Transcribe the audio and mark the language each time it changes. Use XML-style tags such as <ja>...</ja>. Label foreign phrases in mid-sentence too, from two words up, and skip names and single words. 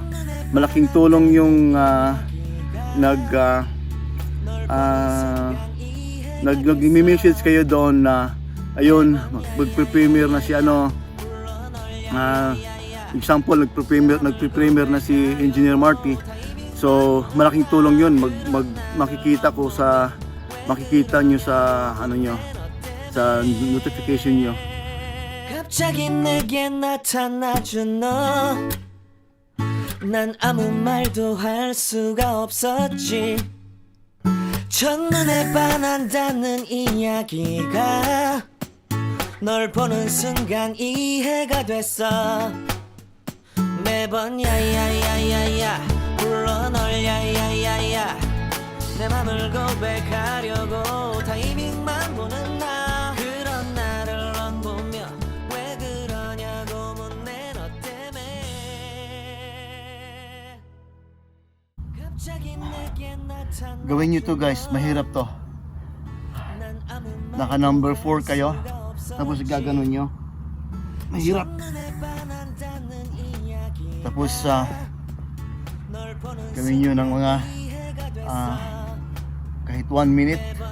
<tl>nag-message kayo doon na ayun, magpe-premiere na si example, nagpe-premiere na si Engineer Marty. So malaking tulong yun, makikita nyo sa sa notification nyo.</tl> <ko>갑자기 내게 나타나준 너, 난 아무 말도 할 수가 없었지. 첫눈에 반한다는 이야기가 널 보는 순간 이해가 됐어. 매번 야야야야야 불러 널 야야야야, 내 맘을 고백하려고 타이밍만 보는 나. 그런 나를 넌 보며 왜 그러냐고 묻네, 너 때문에. 갑자기 내게 나타나.</ko> <tl>Gawin nyo to guys, mahirap to. Naka number 4 kayo, tapos gaganon nyo, mahirap. Tapos gawin nyo ng mga kahit 1 minute.</tl>